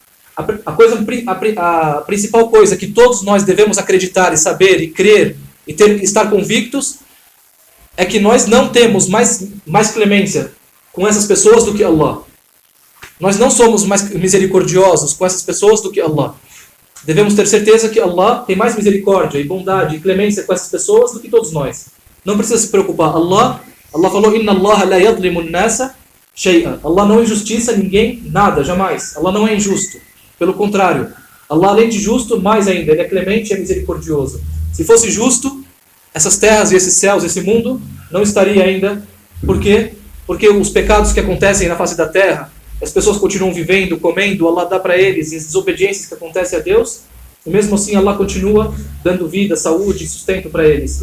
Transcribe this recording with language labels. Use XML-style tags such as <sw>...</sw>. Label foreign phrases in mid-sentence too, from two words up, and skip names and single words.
<pt>A principal coisa que todos nós devemos acreditar e saber e crer e estar convictos é que nós não temos mais clemência com essas pessoas do que Allah. Nós não somos mais misericordiosos com essas pessoas do que Allah. Devemos ter certeza que Allah tem mais misericórdia e bondade e clemência com essas pessoas do que todos nós. Não precisa se preocupar. Allah falou:</pt> <ar>إن الله لا يظلم الناس شيئا.</ar> <pt>Allah não injustiça ninguém, nada, jamais. Allah não é injusto. Pelo contrário, Allah, além de justo, mais ainda, Ele é clemente e é misericordioso. Se fosse justo, essas terras e esses céus, esse mundo, não estaria ainda. Por quê? Porque os pecados que acontecem na face da terra, as pessoas continuam vivendo, comendo, Allah dá para eles, e as desobediências que acontecem a Deus, e mesmo assim Allah continua dando vida, saúde e sustento para eles.</pt>